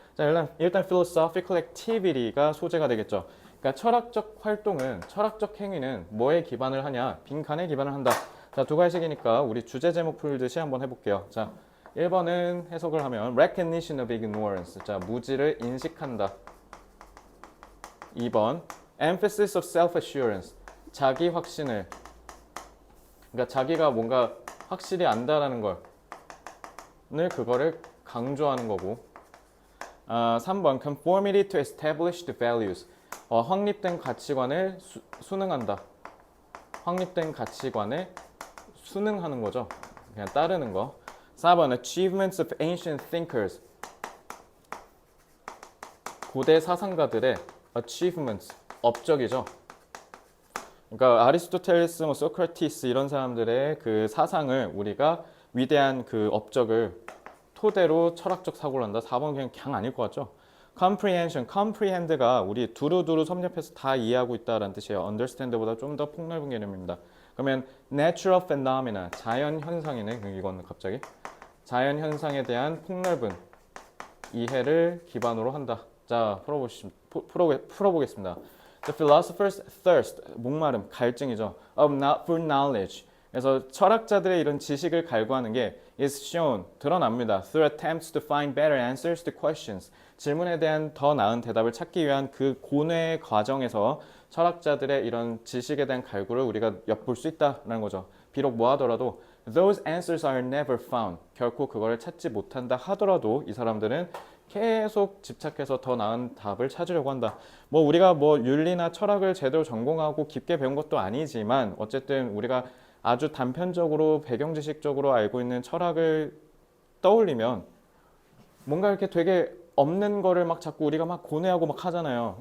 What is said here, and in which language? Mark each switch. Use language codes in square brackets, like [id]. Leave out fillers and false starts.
[ko] 자, 일단 philosophical activity가 소재가 되겠죠. 그러니까 철학적 활동은, 철학적 행위는 뭐에 기반을 하냐? 빈칸에 기반을 한다. 자, 두괄식이니까 우리 주제 제목 풀듯이 한번 해볼게요. 자, 1번은 해석을 하면 [en] recognition of ignorance. [ko] 자, 무지를 인식한다. [en] 2번 emphasis of self-assurance. [ko] 자기 확신을, 그러니까 자기가 뭔가 확실히 안다라는 그거를 강조하는 거고. [en] 3번 conformity to established values. [ko] 확립된 가치관을 순응한다. 확립된 가치관에 순응하는 거죠. 그냥 따르는 거. [en] 4번 achievements of ancient thinkers. [ko] 고대 사상가들의 achievements, 업적이죠. 그러니까 아리스토텔레스, 소크라티스 이런 사람들의 그 사상을 우리가 위대한 그 업적을 토대로 철학적 사고를 한다. 4번 그냥 아닐 것 같죠. comprehend가 우리 두루두루 섭렵해서 다 이해하고 있다라는 뜻이에요. understand보다 좀 더 폭넓은 개념입니다. 그러면 natural phenomena, 자연 현상이네. 이건 갑자기 자연 현상에 대한 폭넓은 이해를 기반으로 한다. 자, 풀어보겠습니다. [en] The philosopher's thirst, [ko] 목마름, 갈증이죠. [en] for knowledge. [ko] 그래서 철학자들의 이런 지식을 갈구하는 게 [en] is shown, [ko] 드러납니다. [en] through attempts to find better answers to questions. [ko] 질문에 대한 더 나은 대답을 찾기 위한 그 고뇌의 과정에서 철학자들의 이런 지식에 대한 갈구를 우리가 엿볼 수 있다는 거죠. 비록 뭐 하더라도 [en] those answers are never found. [ko] 결코 그거를 찾지 못한다 하더라도 이 사람들은 계속 집착해서 더 나은 답을 찾으려고 한다. 뭐 우리가 뭐 윤리나 철학을 제대로 전공하고 깊게 배운 것도 아니지만 어쨌든 우리가 아주 단편적으로 배경 지식적으로 알고 있는 철학을 떠올리면 뭔가 이렇게 되게 없는 거를 막 자꾸 우리가 막 고뇌하고 막 하잖아요.